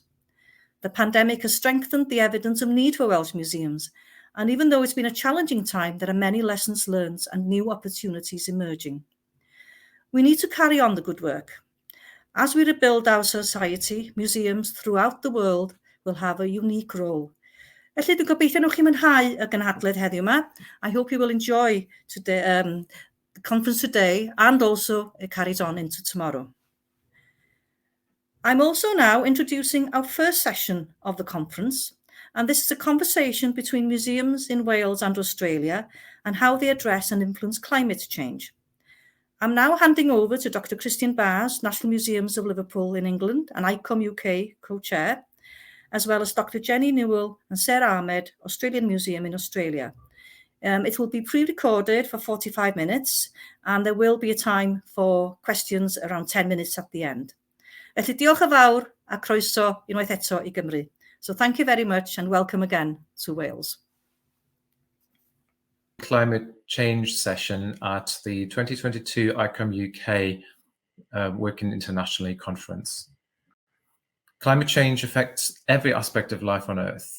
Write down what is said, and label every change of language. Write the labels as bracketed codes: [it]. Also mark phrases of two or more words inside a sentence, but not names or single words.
[en] The pandemic has strengthened the evidence of need for Welsh museums, and even though it's been a challenging time, there are many lessons learned and new opportunities emerging. We need to carry on the good work. As we rebuild our society, museums throughout the world will have a unique role. [cy] Felly, dwi'n gobeithio nwch chi mwynhau y gynhadledd heddiw yma. [en] I hope you will enjoy today, the conference today, and also it carries on into tomorrow. I'm also now introducing our first session of the conference, and this is a conversation between museums in Wales and Australia and how they address and influence climate change. I'm now handing over to Dr. Christian Baars, National Museums of Liverpool in England and ICOM UK co-chair, as well as Dr. Jenny Newell and Zehra Ahmed, Australian Museum in Australia. It will be pre-recorded for 45 minutes, and there will be a time for questions around 10 minutes at the end. [cy] Felly diolch yn fawr a croeso unwaith eto I Gymru. [en] So thank you very much and welcome again to Wales. Climate change session at the 2022 ICOM UK Working Internationally conference. Climate change affects every aspect of life on Earth.